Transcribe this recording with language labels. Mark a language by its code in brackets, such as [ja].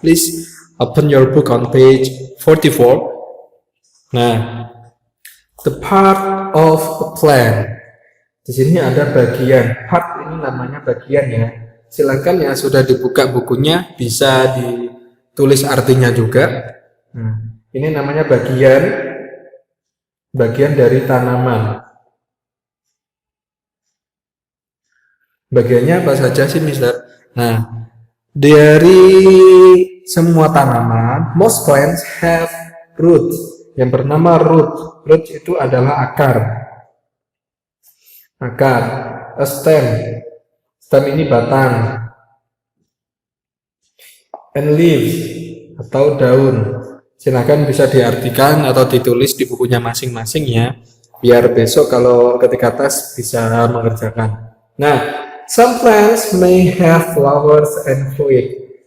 [en] Please open your book on page 44. Nah, the part of a plant. [id] Di sini ada bagian, part ini namanya bagian ya. Silahkan yang sudah dibuka bukunya bisa ditulis artinya juga. Nah, ini namanya bagian dari tanaman. Bagiannya apa saja sih, Mister? Nah, dari semua tanaman, [en] most plants have roots. [id] Yang bernama root. Root itu adalah akar. Akar. A stem. Stem ini batang. [en] And leaves [id] atau daun. Silahkan bisa diartikan atau ditulis di bukunya masing-masing ya, biar besok kalau ketika tes bisa mengerjakan. [en] Nah, some plants may have flowers and fruit.